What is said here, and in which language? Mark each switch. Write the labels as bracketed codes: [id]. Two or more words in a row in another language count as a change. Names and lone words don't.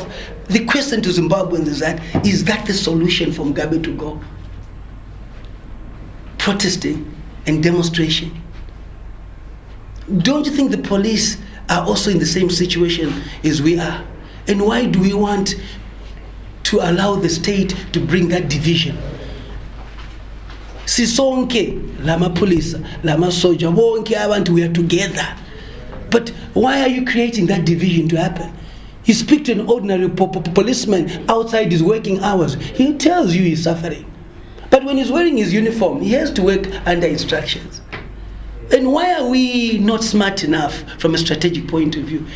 [en] The question to Zimbabweans is that the solution for Mugabe to go? Protesting and demonstration. Don't you think the police are also in the same situation as we are? And why do we want to allow the state to bring that division? [nd] Sisonke, lama police, lama soja, wonke abantu, [en] we are together. But why are you creating that division to happen? You speak to an ordinary policeman outside his working hours, he tells you he's suffering. But when he's wearing his uniform, he has to work under instructions. And why are we not smart enough from a strategic point of view?